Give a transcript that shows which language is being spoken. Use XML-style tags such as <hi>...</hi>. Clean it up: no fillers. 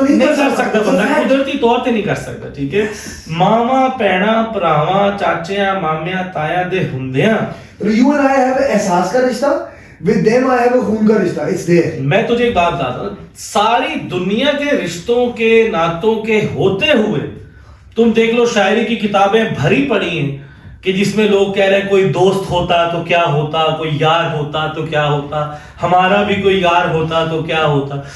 <pa>نہیں کر سکتا بندہ, قدرتی طور تے نہیں کر سکتا. ٹھیک ہے, ماما پینا پراواں چاچیاں مامیاں تایاں دے ہوندیاں</pa> <en>You and I have</en> <ur>احساس کا رشتہ,</ur> <en>with them I have a</en> <ur>خون کا رشتہ,</ur> <en>it's there.</en> <ur>میں تجھے ایک بات بتاتا ہوں, ساری دنیا کے رشتوں کے ناتوں کے ہوتے ہوئے تم دیکھ لو شاعری کی کتابیں بھری پڑی ہیں کہ جس میں لوگ کہہ رہے ہیں کوئی دوست ہوتا تو کیا ہوتا, کوئی یار ہوتا تو کیا ہوتا, ہمارا بھی کوئی یار ہوتا تو کیا ہوتا.</ur>